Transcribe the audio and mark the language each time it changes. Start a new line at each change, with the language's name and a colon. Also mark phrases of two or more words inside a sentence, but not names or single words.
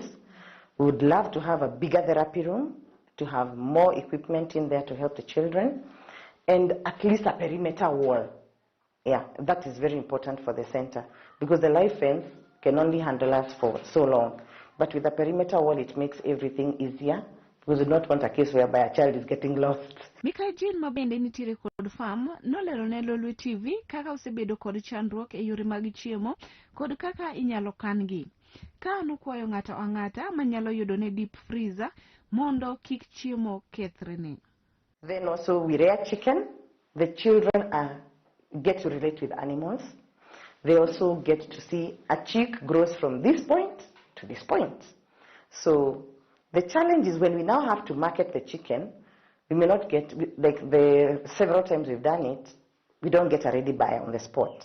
English: We would love to have a bigger therapy room, to have more equipment in there to help the children, and at least a perimeter wall. Yeah, that is very important for the center, because the live fence can only handle us for so long. But with a perimeter wall, it makes everything easier, because we do not want a case whereby a child is getting lost.
Luo (Kenya and Tanzania): Mika Jean mabende nitire kod farm nolero ne Lolwe TV kaka osebedo kod chandruok e yore mag chiemo kod kaka inyalo kangi. Ka nokwayo ng'ato ang'ata manyalo yudo ne
English: deep freezer
Luo (Kenya and Tanzania): mondo kik chiemo kethrene.
English: Then also we rear chicken. The children get to relate with animals. They also get to see a chick grows from this point to this point. So the challenge is when we now have to market the chicken, we may not get, like the several times we've done it, we don't get a ready buyer on the spot.